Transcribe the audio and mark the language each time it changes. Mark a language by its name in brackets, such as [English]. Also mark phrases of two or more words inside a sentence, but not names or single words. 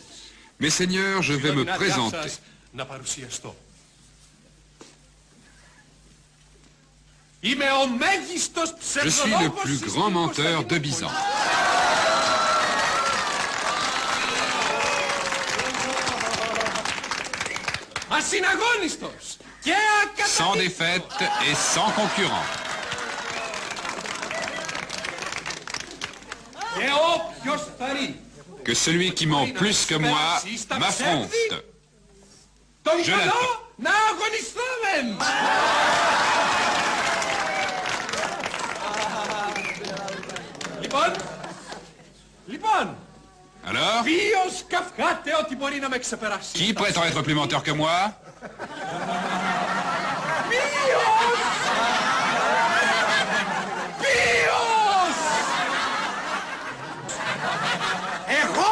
[French] Mes seigneurs, je vais me présenter. [Greek] Να παρουσιαστώ. Είμαι ο μέγιστος [French] Je suis le [Greek] ψευδολόγος [French] plus [Greek] της [French] grand menteur de [Greek] Κωνσταντινούπολης. [French] Byzance. [Greek] Ασυναγώνιστος και [French] Sans [Greek] ακαταδίκτυος. [French] défaite et sans concurrent. [Greek] Και όποιος φαρεί [French] Que celui qui ment plus que moi m'affronte. [Greek] τον [French] Je [Greek] καλό [French] l'attends. [Greek] να αγωνιστούμε. Λοιπόν, [French] Alors, [Greek] ποιος καυχάται ότι μπορεί να με ξεπεράσει? [French] qui prétend être plus menteur que moi? [Greek] Ποιος? Εγώ!